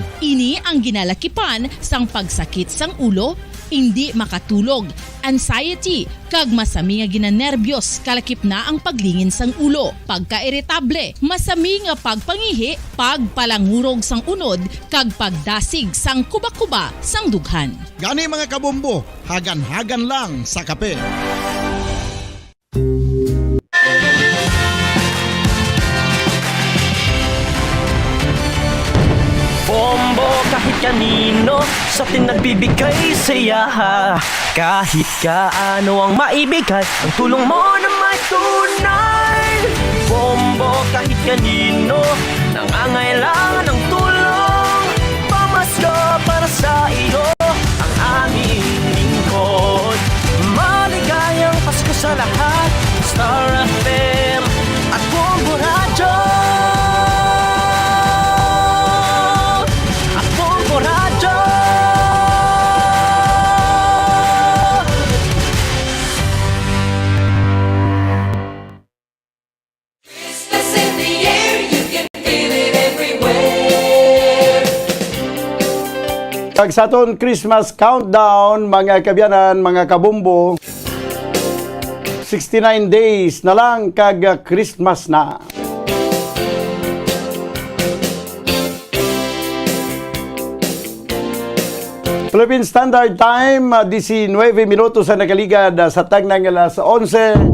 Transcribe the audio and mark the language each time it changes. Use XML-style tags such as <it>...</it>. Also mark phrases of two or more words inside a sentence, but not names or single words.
<hil>Ini ang ginalakipan sang pagsakit sang ulo, hindi makatulog, anxiety, kag masami nga ginanerbiyos kalakip na ang paglingin sang ulo, pagka-irritable, masami nga pagpangihi, pagpalangurog sang unod, kag pagdasig sang kuba-kuba sang dughan. Gani mga kabombo, hagan-hagan lang sa kape.</hil> <tl>Bombo kahit kanino sa atin nagbibigay saya. Kahit kaano ang maibigay, ang tulong mo na may tunay. Bombo kahit kanino nangangailangan ng tulong, pamasko para sa iyo ang aming lingkod. Maligayang Pasko sa lahat, Star FM at Bombo Radyo. At Bombo Radyo.</tl> <en>Christmas in the air, you can feel it everywhere.</en> <hil>Kag sa aton</hil> <en>Christmas countdown,</en> <hil>mga kabyanan, mga kabumbo, 69 days na lang kag Christmas na.</hil> <en>Philippine Standard Time,</en> <hil>19 minutos sa nakaligad sa tagnang alas 11.</hil>